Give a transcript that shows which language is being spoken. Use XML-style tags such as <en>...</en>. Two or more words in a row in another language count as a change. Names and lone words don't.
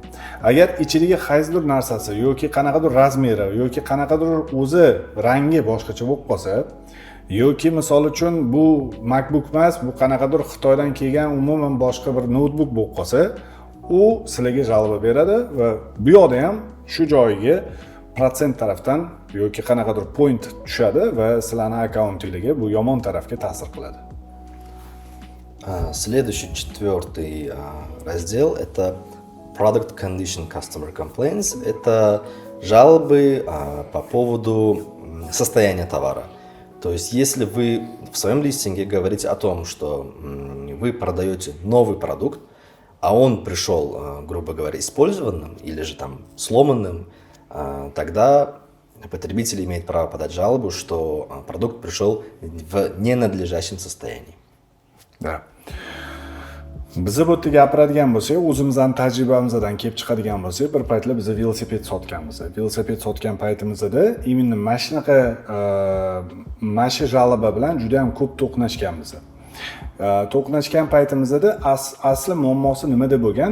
<uz>Agar ichidagi qaysidir narsasi yoki qanaqadir razmeri yoki qanaqadir o'zi rangi boshqacha bo'lib qolsa, yoki misol uchun bu MacBook emas, bu qanaqadir Xitoydan kelgan umuman boshqa bir notebook bo'lib qolsa, u sizlarga jalba beradi va bu yoqda ham shu joyiga protsent tarafdan yoki qanaqadir point tushadi va sizlarning akkauntingizga bu yomon tarafga ta'sir qiladi.</uz> <ru>Следующий, четвертый раздел – это</ru> <en>Product Condition Customer Complaints.</en> <ru>Это жалобы по поводу состояния товара. То есть, если вы в своем листинге говорите о том, что вы продаете новый продукт, а он пришел, грубо говоря, использованным или же там сломанным, тогда потребитель имеет право подать жалобу, что продукт пришел в ненадлежащем состоянии. Да.</ru> <uz>Biz bu yerda gapiradigan bo'lsak, o'zimizning tajribamizdan kelib chiqadigan bo'lsak, bir paytlar biz velosiped sotganmiz. Velosiped sotgan paytimizda именно mana shunaqa masha jalaba bilan juda ham ko'p to'qnashganmiz. To'qnashgan paytimizda asli muammosi nimada bo'lgan?</uz>